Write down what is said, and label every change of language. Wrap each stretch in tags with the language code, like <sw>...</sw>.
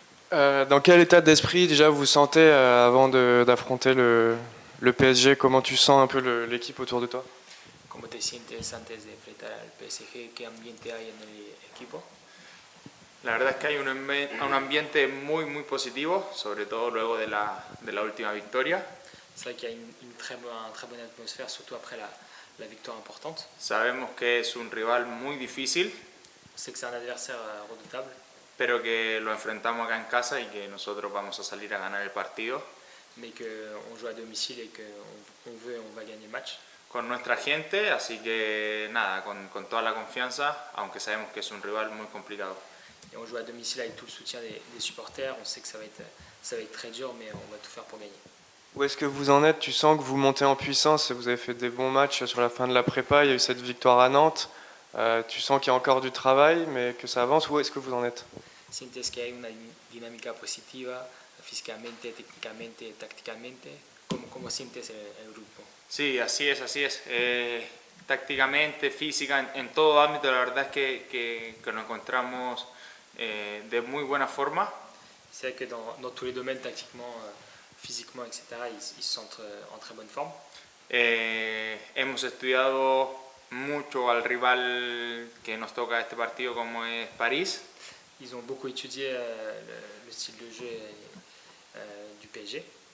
<fr>Dans quel état d'esprit déjà vous vous sentez avant d'affronter le PSG? Comment tu sens un peu l'équipe autour de toi?</fr> <es>¿Cómo te sientes antes de enfrentar al PSG? ¿Qué ambiente hay en el equipo? La verdad es que hay un ambiente muy positivo, sobre todo luego de la última victoria.</es> <fr>C'est vrai qu'il y a une très bonne atmosphère, surtout après la victoire importante.</fr> <es>Sabemos que es un rival muy difícil,</es> <fr>On sait que c'est un adversaire redoutable,</fr> <es>pero que lo enfrentamos acá en casa y que nosotros vamos a salir a ganar el partido</es> <fr>mais qu'on joue à domicile et qu'on veut et on va gagner le match.</fr> <es>con nuestra gente, así que nada, con toda la confianza, aunque sabemos que es un rival muy complicado.</es> <fr>Et on joue à domicile avec tout le soutien des supporters. On sait que ça va être très dur, mais on va tout faire pour gagner. Où est-ce que vous en êtes? Tu sens que vous montez en puissance, vous avez fait des bons matchs sur la fin de la prépa, il y a eu cette victoire à Nantes. Tu sens qu'il y a encore du travail, mais que ça avance. Où est-ce que vous en êtes?</fr> <es>¿Sientes que hay una dinámica positiva físicamente, técnicamente, tácticamente? ¿Cómo sientes el grupo? Sí, así es, así es. Tácticamente, física, en todo ámbito, la verdad es que nos encontramos de muy buena forma.</es> <fr>C'est vrai que dans tous les domaines, tactiquement, physiquement, etc., ils se sentent en très bonne forme.</fr> <es>Hemos estudiado mucho al rival que nos toca este partido, como es París.</es> <fr>Ils ont beaucoup étudié le style de jeu du PSG.</fr>